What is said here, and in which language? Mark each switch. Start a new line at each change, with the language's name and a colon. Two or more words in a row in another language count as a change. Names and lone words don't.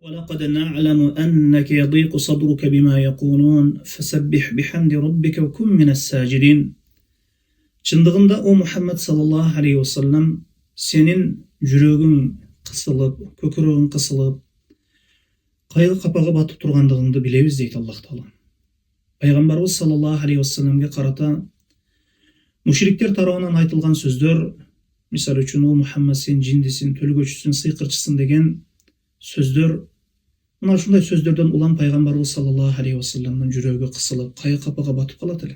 Arabic: وَلَقَدْ نَعْلَمُ أَنَّكَ يَضِيقُ صَدْرُكَ بِمَا يَقُولُونَ فَسَبِّحْ بِحَمْدِ رَبِّكَ وَكُن مِنَ السَّاجِدِينَ.
Kyrgyz: Чындыгында о Мухаммед
Arabic: صلى الله عليه وسلم
Kyrgyz: senin жүрөгүң кысылып, көкүрөгүң кысылып, кайгы капага батып тургандыгыңды билебиз дейт Аллах Таала. Пайгамбарыбыз
Arabic: صلى الله عليه وسلم
Kyrgyz: карата мушриктер тарабынан айтылган сөздөр, мисалы үчүн о Мухаммед сен жиндисин, төлгөчүсүн, сыйкырчысың деген сөздөр, мына ушундай сөздөрдөн улам пайгамбарыбыз
Arabic: صلى الله عليه وسلم
Kyrgyz: жүрөгү кысылып, кайгы капага батып калат эле.